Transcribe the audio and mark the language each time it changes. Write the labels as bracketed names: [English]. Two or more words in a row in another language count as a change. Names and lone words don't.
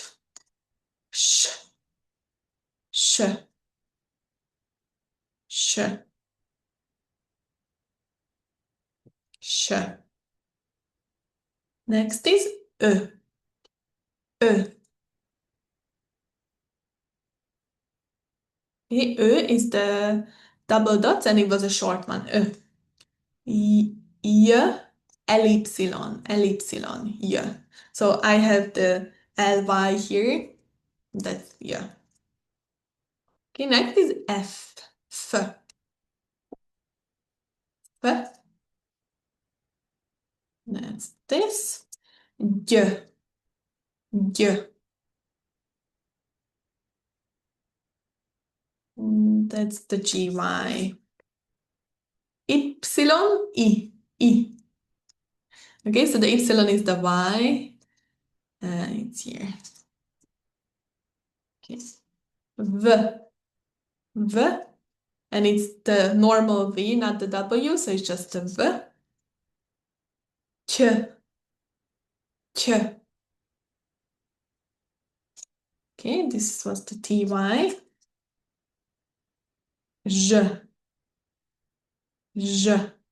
[English] Sh, sh, sh, sh. Next is E, E. Okay, E is the double dots and it was a short one. E. Y, ellipsilon, ellipsilon, y. So I have the ly here. That's yeah. Okay, next is F. F. F. That's this. G. G. That's the GY. Y. I. I. Okay, so the Y is the Y. It's here. Okay. V. V. And it's the normal V, not the W, so it's just a V. Ch. Ch. Okay, this was the TY. J. J.